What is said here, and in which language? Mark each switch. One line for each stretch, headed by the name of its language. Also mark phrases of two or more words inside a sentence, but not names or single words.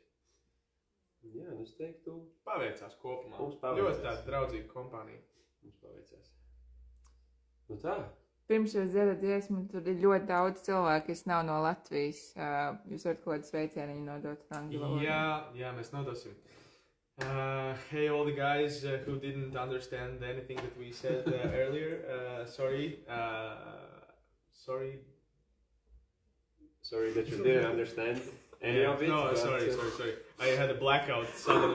Latvian: Jā, es teiktu, paveicās kopumā. Mums paveicās. Ļoti tāda draudzīga kompānija. Mums paveicās. Nu tā. Pirms jūs dziedat dziesmu, tur ir ļoti daudz cilvēku, kas nav no Latvijas. Jūs varat kaut kādu sveicieniņu nodot angļu valodā? Jā, mēs nodosim.
English: Hey, all the guys who didn't understand anything that we said earlier. Sorry that you didn't understand. No, sorry. I had a blackout suddenly.